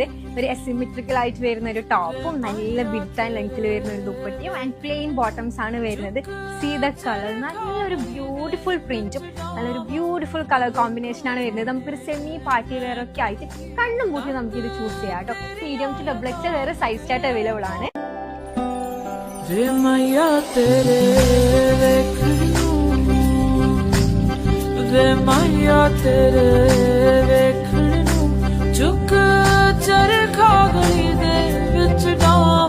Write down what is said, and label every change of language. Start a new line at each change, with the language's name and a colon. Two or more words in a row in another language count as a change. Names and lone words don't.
Malayalam: ഒരു അസിമെട്രിക്കൽ ആയിട്ട് വരുന്ന ഒരു ടോപ്പും നല്ല
English: bid and length
Malayalam: വരുന്ന ഒരു ദുപ്പട്ടിയും
English: and plain bottoms
Malayalam: ആണ് വരുന്നത്.
English: see the color,
Malayalam: നല്ലൊരു ബ്യൂട്ടിഫുൾ പ്രിന്റും നല്ലൊരു
English: beautiful color combination
Malayalam: ആണ് വരുന്നത്. നമുക്കൊരു
English: semi party wear
Malayalam: ഒക്കെ ആയിട്ട് കണ്ണും കൂട്ടി നമുക്ക് ഇത് ചൂസ് ചെയ്യാം കേട്ടോ.
English: medium to double XL
Malayalam: വേറെ
English: size chart available
Malayalam: ആണ്.
Punjabi: ਵੇ ਮਾਇਆ ਤੇਰੇ ਵੇਖਣ ਨੂੰ ਚੁੱਕ ਚਰਖਾ ਗਲੀ ਦੇ ਵਿੱਚ ਡਾਂ